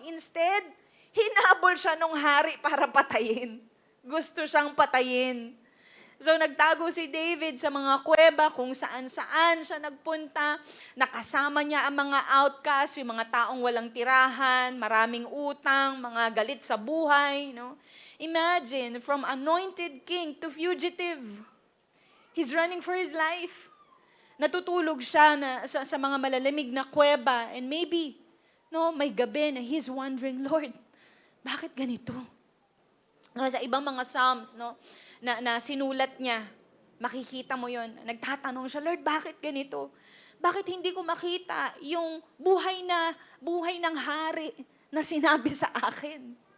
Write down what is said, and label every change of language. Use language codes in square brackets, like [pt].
[tl] Instead, hinabol siya nung hari para patayin. Gusto siyang patayin. So nagtago si David sa mga kuweba kung saan-saan siya nagpunta. Nakasama niya ang mga outcasts, yung mga taong walang tirahan, maraming utang, mga galit sa buhay. [en] Imagine, from anointed king to fugitive. He's running for his life. [tl] Natutulog siya sa mga malalamig na kuweba, and maybe, may gabi na he's wondering, Lord, bakit ganito? Sa ibang mga Psalms, na sinulat niya, makikita mo yon. Nagtatanong siya, Lord, bakit ganito? Bakit hindi ko makita yung buhay ng hari na sinabi sa akin?